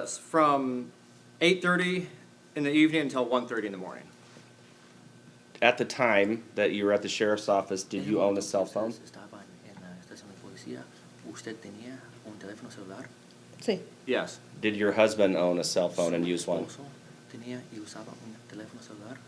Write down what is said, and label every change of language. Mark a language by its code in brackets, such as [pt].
[en] From 8:30 in the evening until 1:30 in the morning. At the time that you were at the sheriff's office, did you own a cell phone? [es] Estaban en la estación de policía. ¿Usted tenía un teléfono celular? Sí, [en] Yes. Did your husband own a cell phone and use one? [es] ¿Su esposo tenía y usaba un teléfono celular?